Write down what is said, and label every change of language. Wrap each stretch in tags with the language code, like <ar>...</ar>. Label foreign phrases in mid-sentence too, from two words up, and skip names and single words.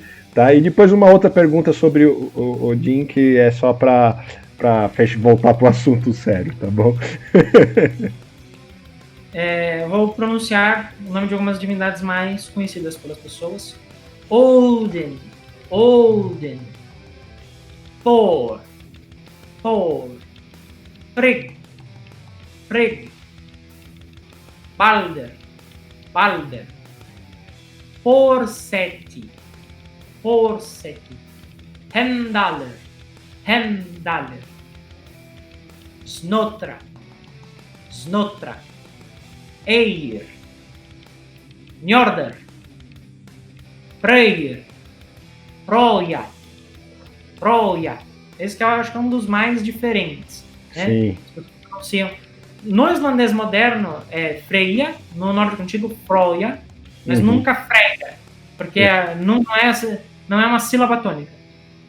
<pt>Tá? E depois uma outra pergunta sobre o Odin, que é só para voltar pro assunto sério, tá bom? Vou pronunciar o nome de algumas divindades mais conhecidas pelas pessoas. Odin, Thor, Frigg, Balder, Forseti, Heimdallr, Snotra, Eir, Njordr, Freyr, Froya. Esse que eu acho que é um dos mais diferentes. Né? Sim. No islandês moderno é Freya, no nórdico antigo Froya, mas nunca Freya, porque não é uma sílaba tônica.</pt>